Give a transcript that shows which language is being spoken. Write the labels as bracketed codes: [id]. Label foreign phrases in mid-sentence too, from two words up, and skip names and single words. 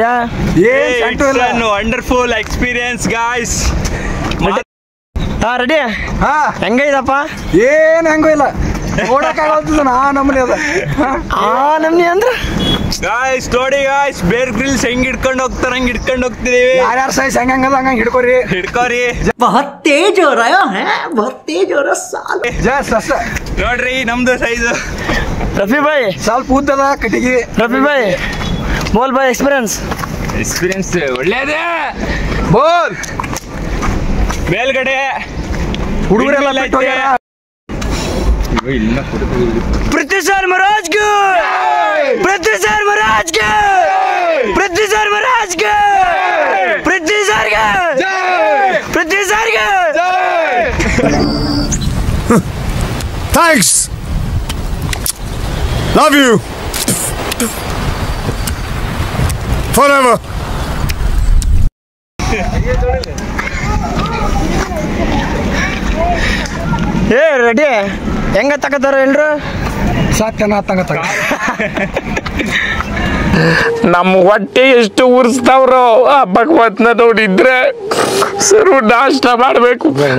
[en] Wonderful experience guys. [kn] ರೆಡಿ? ಹೆಂಗೈದಪ್ಪ? ಏನು ಹೆಂಗೂ ಇಲ್ಲ, ನೋಡಕ್ಕಾಗಲ್ಲ. ನಮ್ಮನೆ ಅದ ನಮ್ನಿ ಅಂದ್ರೆ ಗಾಯ್ಸ್ ನೋಡಿ ಗಾಯ್ಸ್, ಬೇರ್ ಗ್ರಿಲ್ಸ್ ಹೆಂಗ್ ಹಿಡ್ಕೊಂಡು ಹೋಗ್ತಾರ ಹಂಗ್ ಹಿಡ್ಕೊಂಡು ಹೋಗ್ತಿದೀವಿ. ಯಾರ್ಯಾರ ಸೈಜ್ ಹೆಂಗಂಗದ ಹಂಗ ಹಿಡ್ಕೋರಿ. [hi] बहुत तेज हो रहा है, बहुत तेज हो रहा साल. [kn] ನೋಡ್ರಿ ನಮ್ದು ಸೈಜ್. ರಫಿ ಭಾಯ್ ಸ್ವಲ್ಪ ಉದ್ದದ ಕಟ್ಟಿಗೆ. [hi] रफ़ी भाई बोल भाई एक्सपीरियंस [kn] ಒಳ್ಳೇದೇ. ಬೋಲ್ ಮೇಲ್ಗಡೆ ಹುಡುಗರೆಲ್ಲ [hi] पृथ्वी सर महाराज के, पृथ्वी सर महाराज के, पृथ्वी सर महाराज के, पृथ्वी सर के, पृथ्वी सर के. [en] Thanks. Love you. Forever. [kn] ಏ ರೆಡಿ ಹೆಂಗ ತಗತಾರ ಎಲ್ರು? ನಮ್ಮ ಹೊಟ್ಟೆ ಎಷ್ಟು ಉರ್ಸ್ತಾವ್ರೋ ಆ ಭಗವಂತನ ನೋಡಿದ್ರೆ ಸರ್ ನಾಷ್ಟ ಮಾಡಬೇಕು.